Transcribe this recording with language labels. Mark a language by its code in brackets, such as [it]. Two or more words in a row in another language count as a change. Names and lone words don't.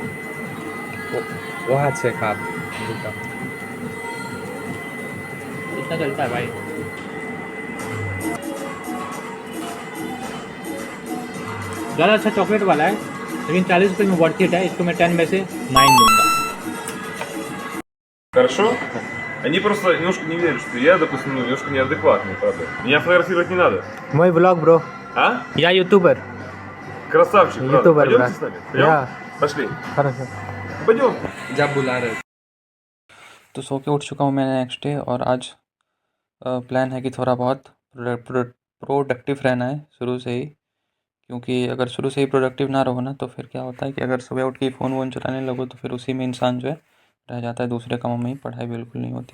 [hi] वो हाथ से खा, इतना चलता है भाई। ज़्यादा अच्छा चॉकलेट वाला है, लेकिन 40 रुपये में [en] worth it [hi] है। इसको मैं 10 में से 9 दूँगा। [ru] Хорошо? Они просто немножко не верят, что я, допустим, немножко неадекватный, правда. Меня фотографировать не надо. [en] Мой blog bro. [ru] А? Я ютубер। Красавчик, правда. यूट्यूबर Пойдемте брат। с нами? Пойдем? या Пошли. хорошо। Пойдем. [hi] जब बुला रहे। तो सो के उठ चुका हूँ मैं [en] next day, [hi] और आज प्लान है कि थोड़ा बहुत प्रोडक्टिव रहना है शुरू से ही, क्योंकि अगर शुरू से ही प्रोडक्टिव ना रहो ना, तो फिर क्या होता है कि अगर सुबह उठ के फ़ोन वोन चलाने लगो तो फिर उसी में इंसान जो है रह जाता है, दूसरे कामों में ही पढ़ाई बिल्कुल नहीं होती।